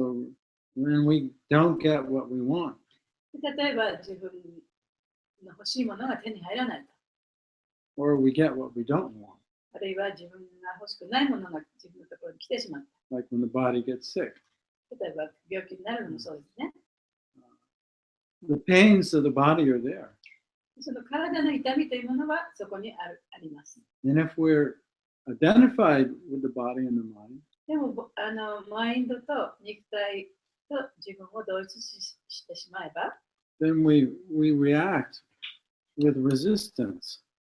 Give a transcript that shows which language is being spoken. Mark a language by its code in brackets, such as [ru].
[en] Yeah, so when we don't get what we want, [ja] 例えば自分の欲しいものが手に入らないと。 [en] or we get what we don't want, [ja] あるいは自分が欲しくないものが自分のところに来てしまった。 [en] like when the body gets sick. [ja] 例えば病気になるのもそうですね。 [en] The pains of the body are there. [ja] その体の痛みというものはそこにあります。 [en] And if we're identified with the body and the mind, [ja] でもマインドと肉体と自分を同一してしまえば、 [en] then we react with resistance.